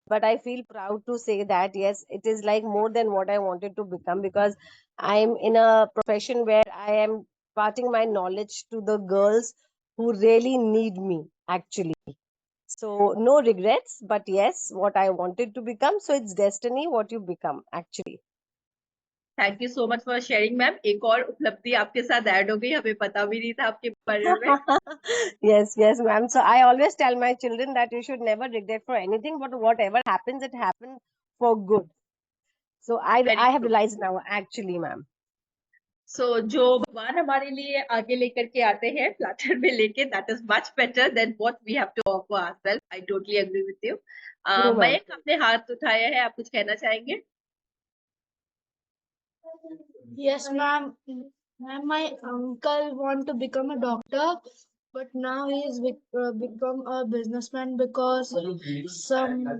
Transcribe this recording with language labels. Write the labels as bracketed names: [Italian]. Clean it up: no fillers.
[English] But I feel proud to say that yes, it is like more than what I wanted to become, because I'm in a profession where I am imparting my knowledge to the girls who really need me actually. So no regrets, but yes, what I wanted to become. So it's destiny what you become actually. Thank you so much for sharing ma'am. [Hindi] एक और उपलब्धि आपके साथ add हो गई, हमें पता भी नहीं था आपके बारे में। [English] Yes, ma'am. So I always tell my children that you should never regret for anything, but whatever happens, it happens for good. So very I have true. realized now actually, ma'am. [Hindi] सो जो भगवान हमारे लिए आगे लेकर के आते हैं flatter में लेके, [English] That is much better than what we have to offer ourself. I totally agree with you. True, ma'am. [Hindi] Mayank, आपने हाथ उठाया है, आप कुछ कहना चाहेंगे? [English] Yes, ma'am. Ma'am, my uncle want to become a doctor, but now he is become a businessman because some.